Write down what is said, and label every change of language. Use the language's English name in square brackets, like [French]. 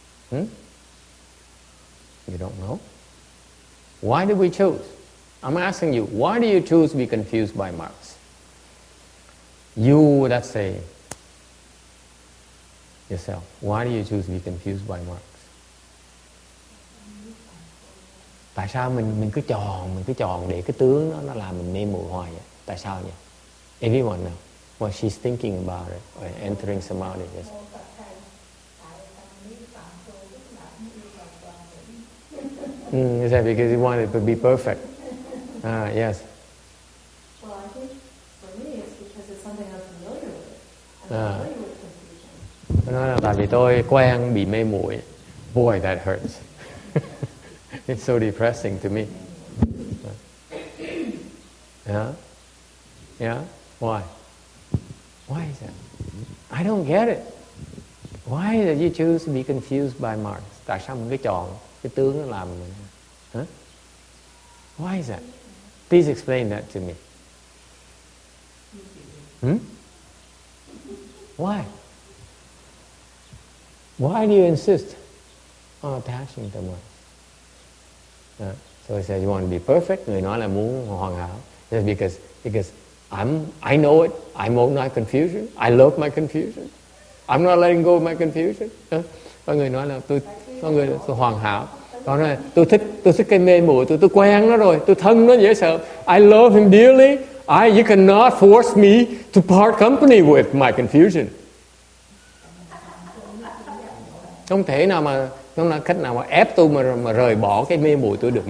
[English] You don't know? Why did we choose? I'm asking you, why do you choose to be confused by marks? You, let's say, yourself, why do you choose to be confused by marks? [Vietnamese] Tại sao mình cứ tròn để cái tướng nó làm mình mê muội hoài vậy? Tại sao vậy? [English] Everyone know what she's thinking about it or entering samadhi. Yes. Is that because you want it to be perfect? Yes. Well, I think for me it's because it's something I'm familiar with. I'm familiar with confusion. [Vietnamese] Nói là tại vì tôi quen bị mê muội. [English] Boy, that hurts. It's so depressing to me. Yeah? Why? Why is that? I don't get it. Why did you choose to be confused by marks? [Vietnamese] Tại sao mình cứ chọn cái tướng nó làm mình? [English] Huh? Why is that? Please explain that to me. Why? Why do you insist on attaching to marks? So he says you want to be perfect. [Vietnamese] Người nói là muốn hoàn hảo. [English] Because I know it. I won't not confusion. I love my confusion. I'm not letting go of my confusion. [Vietnamese] Có người nói là tôi hoàn hảo. Còn nói tôi thích cái mê muội, tôi quen nó rồi, tôi thân nó dễ sợ. [English] I love him dearly. You cannot force me to part company with my confusion. [Vietnamese] Không thể nào mà không là cách nào mà ép tôi mà rời bỏ cái mê muội tôi được.